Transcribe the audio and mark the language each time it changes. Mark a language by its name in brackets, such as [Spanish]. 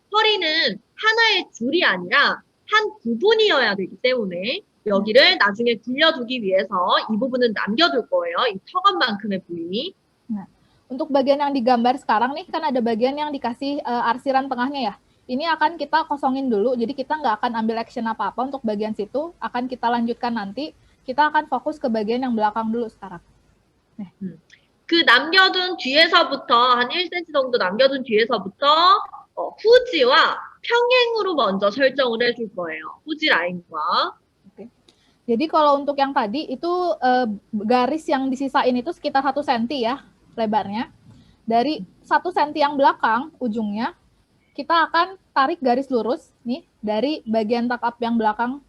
[Korean] 허리는 하나의 줄이 아니라 한 부분이어야 되기 때문에 여기를 나중에 굴려두기 위해서 이 부분은 남겨둘 거예요. 이 턱업만큼의 부위. [Indonesian] Nah, untuk bagian yang digambar sekarang nih, kan ada bagian yang dikasih arsiran tengahnya ya. Ini akan kita kosongin dulu, jadi kita nggak akan ambil action apa-apa untuk bagian situ, akan kita lanjutkan nanti. Kita akan fokus ke bagian yang belakang dulu sekarang. [Korean] 그 남겨둔 뒤에서부터 한 1cm 정도 남겨둔 뒤에서부터 후지와 평행으로 먼저 설정을 해줄 거예요. 후지 라인과. [Indonesian] Jadi kalau untuk yang tadi itu garis yang disisain itu sekitar 1 cm ya lebarnya. Dari 1 cm yang belakang ujungnya, kita akan tarik garis lurus nih dari bagian tuck up yang belakang.